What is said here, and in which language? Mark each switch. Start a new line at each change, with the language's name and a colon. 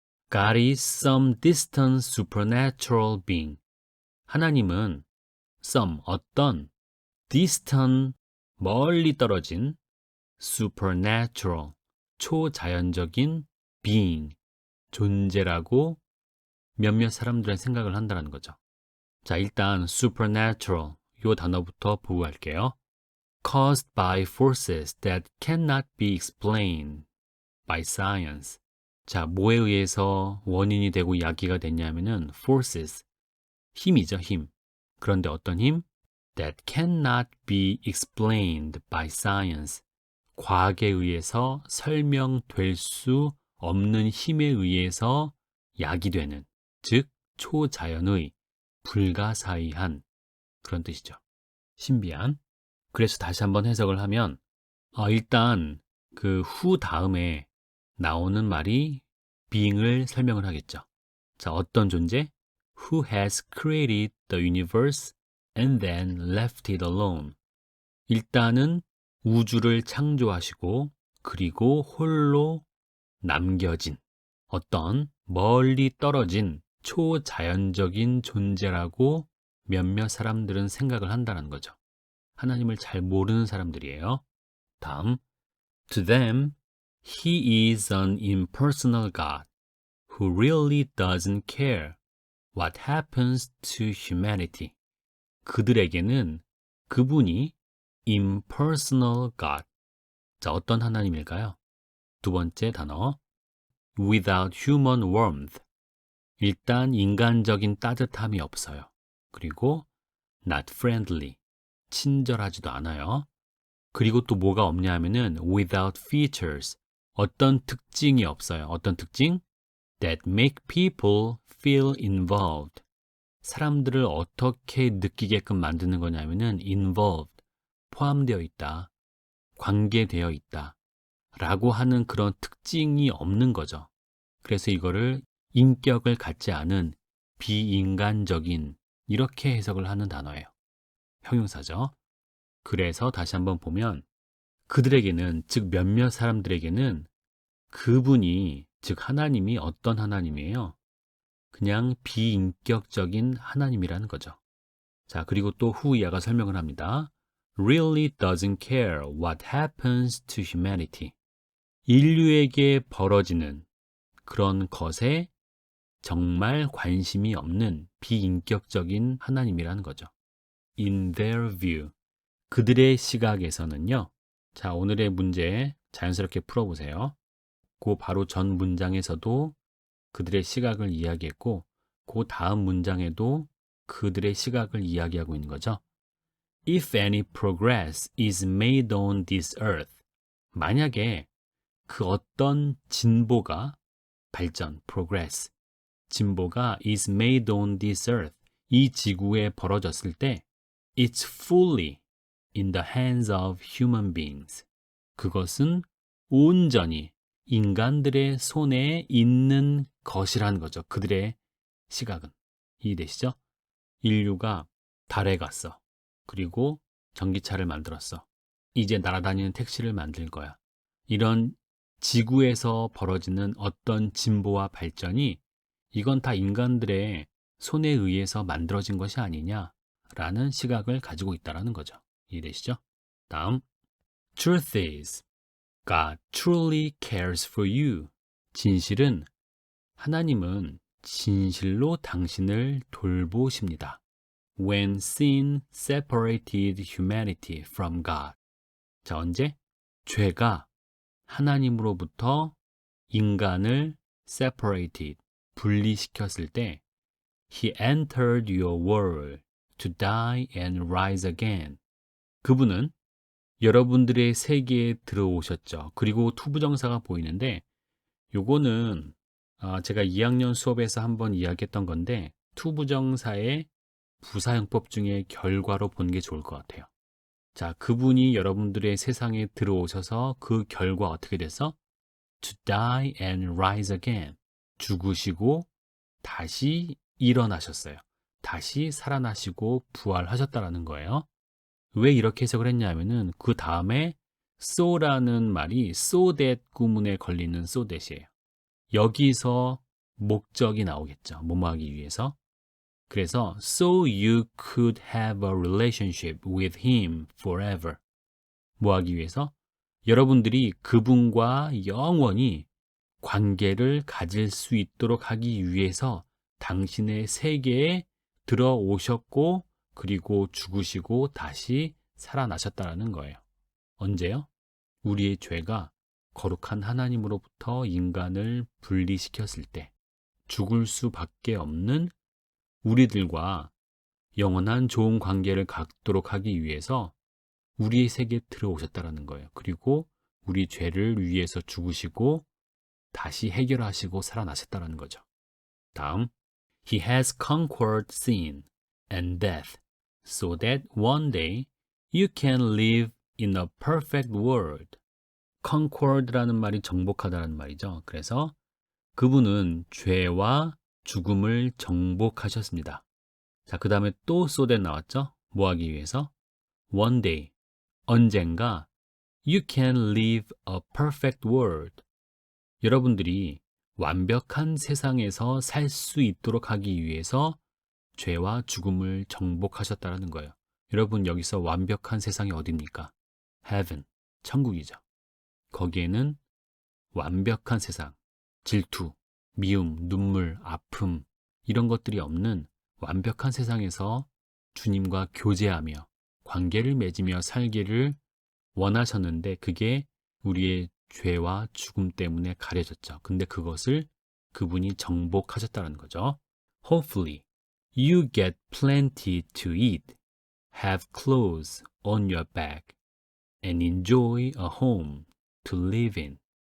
English: God is some distant supernatural being.
Korean: 하나님은 some 어떤 distant 멀리 떨어진 supernatural 초자연적인 being 존재라고 몇몇 사람들은 생각을 한다는 거죠. 자, 일단 supernatural 요 단어부터 보고 갈게요.
English: Caused by forces that cannot be explained by science.
Korean: 자, 뭐에 의해서 원인이 되고 야기가 됐냐면은 forces, 힘이죠, 힘. 그런데 어떤 힘?
English: That cannot be explained by science.
Korean: 과학에 의해서 설명될 수 없는 힘에 의해서 야기되는, 즉 초자연의, 불가사의한 그런 뜻이죠. 신비한. 그래서 다시 한번 해석을 하면 일단 그 who 다음에 나오는 말이 being을 설명을 하겠죠. 자, 어떤 존재?
English: Who has created the universe and then left it alone.
Korean: 일단은 우주를 창조하시고 그리고 홀로 남겨진 어떤 멀리 떨어진 초자연적인 존재라고 몇몇 사람들은 생각을 한다는 거죠. 하나님을 잘 모르는 사람들이에요.
English: 다음, To them, he is an impersonal God who really doesn't care what happens to humanity.
Korean: 그들에게는 그분이 impersonal God. 자, 어떤 하나님일까요? 두 번째 단어,
English: without human warmth.
Korean: 일단 인간적인 따뜻함이 없어요.
English: 그리고 not friendly.
Korean: 친절하지도 않아요. 그리고 또 뭐가 없냐 하면은
English: without features.
Korean: 어떤 특징이 없어요. 어떤 특징?
English: That make people feel involved.
Korean: 사람들을 어떻게 느끼게끔 만드는 거냐면은 involved. 포함되어 있다. 관계되어 있다. 라고 하는 그런 특징이 없는 거죠. 그래서 이거를 인격을 갖지 않은 비인간적인 이렇게 해석을 하는 단어예요. 형용사죠. 그래서 다시 한번 보면 그들에게는 즉 몇몇 사람들에게는 그분이 즉 하나님이 어떤 하나님이에요? 그냥 비인격적인 하나님이라는 거죠. 자, 그리고 또 후이아가 설명을 합니다.
English: Really doesn't care what happens to humanity.
Korean: 인류에게 벌어지는 그런 것에 정말 관심이 없는 비인격적인 하나님이라는 거죠.
English: In their view.
Korean: 그들의 시각에서는요. 자, 오늘의 문제 자연스럽게 풀어보세요. 그 바로 전 문장에서도 그들의 시각을 이야기했고 그 다음 문장에도 그들의 시각을 이야기하고 있는 거죠.
English: If any progress is made on this earth.
Korean: 만약에 그 어떤 진보가 발전, progress, 진보가
English: is made on this earth.
Korean: 이 지구에 벌어졌을 때
English: it's fully in the hands of human beings.
Korean: 그것은 온전히 인간들의 손에 있는 것이라는 거죠. 그들의 시각은. 이해되시죠? 인류가 달에 갔어. 그리고 전기차를 만들었어. 이제 날아다니는 택시를 만들 거야. 이런 지구에서 벌어지는 어떤 진보와 발전이 이건 다 인간들의 손에 의해서 만들어진 것이 아니냐라는 시각을 가지고 있다는 거죠. 이해되시죠?
English: 다음, Truth is, God truly cares for you.
Korean: 진실은 하나님은 진실로 당신을 돌보십니다.
English: When sin separated humanity from God.
Korean: 자, 언제? 죄가 하나님으로부터 인간을
English: separated,
Korean: 분리시켰을 때
English: He entered your world to die and rise again.
Korean: 그분은 여러분들의 세계에 들어오셨죠. 그리고 투부정사가 보이는데 요거는 제가 2학년 수업에서 한번 이야기했던 건데 투부정사의 부사용법 중에 결과로 보는 게 좋을 것 같아요. 자, 그분이 여러분들의 세상에 들어오셔서 그 결과 어떻게 됐어?
English: To die and rise again.
Korean: 죽으시고 다시 일어나셨어요. 다시 살아나시고 부활하셨다라는 거예요. 왜 이렇게 해석을 했냐면은 그 다음에 so라는 말이 so that 구문에 걸리는 so that이에요. 여기서 목적이 나오겠죠. 뭐뭐 하기 위해서.
English: 그래서 so you could have a relationship with him forever.
Korean: 뭐 하기 위해서? 여러분들이 그분과 영원히 관계를 가질 수 있도록 하기 위해서 당신의 세계에 들어오셨고 그리고 죽으시고 다시 살아나셨다는 거예요. 언제요? 우리의 죄가 거룩한 하나님으로부터 인간을 분리시켰을 때 죽을 수밖에 없는 우리들과 영원한 좋은 관계를 갖도록 하기 위해서 우리의 세계에 들어오셨다는 거예요. 그리고 우리 죄를 위해서 죽으시고 다시 해결하시고 살아나셨다는 거죠.
English: 다음, He has conquered sin and death so that one day you can live in a perfect world.
Korean: conquered라는 말이 정복하다라는 말이죠. 그래서 그분은 죄와 죽음을 정복하셨습니다. 자, 그 다음에 또 so that 나왔죠? 뭐 하기 위해서?
English: One day, 언젠가 you can live a perfect world.
Korean: 여러분들이 완벽한 세상에서 살 수 있도록 하기 위해서 죄와 죽음을 정복하셨다는 거예요. 여러분 여기서 완벽한 세상이 어디입니까? Heaven, 천국이죠. 거기에는 완벽한 세상, 질투, 미움, 눈물, 아픔 이런 것들이 없는 완벽한 세상에서 주님과 교제하며 관계를 맺으며 살기를 원하셨는데 그게 우리의 죄와 죽음 때문에 가려졌죠. 근데 그것을 그분이 정복하셨다는 거죠.
English: Hopefully, you get plenty to eat, have clothes on your back, and enjoy a home to live in.